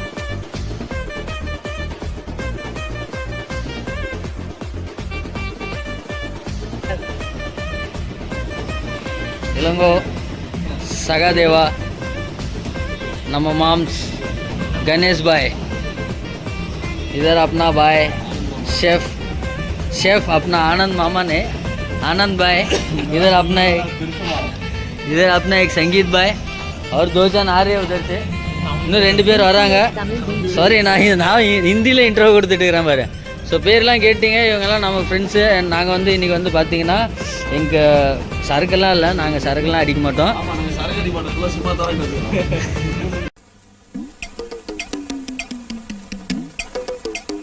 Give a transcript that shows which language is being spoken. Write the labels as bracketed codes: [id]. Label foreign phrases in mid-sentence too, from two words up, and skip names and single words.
[hi] इलंगो सगादेवा नम माम्स गणेश भाई, इधर अपना भाई शेफ अपना आनंद मामा ने आनंद भाई, इधर अपना एक संगीत भाई और 2 जन आ रहे हैं उधर से. [ta] இன்னும் 2 பேர் வராங்க. சாரி நான் ஹிந்தியில் இன்ட்ரோ கொடுத்துட்டு இருக்கிறேன் பாரு. ஸோ பேர்லாம் கேட்டிங்க, இவங்கெல்லாம் நம்ம ஃப்ரெண்ட்ஸு. நாங்கள் வந்து இன்றைக்கி வந்து பார்த்தீங்கன்னா எங்கள் சரக்கெல்லாம் இல்லை, நாங்கள் சரக்கெல்லாம் அடிக்க மாட்டோம். சரக்கு அடிக்க மாட்டோம், சும்மா தான்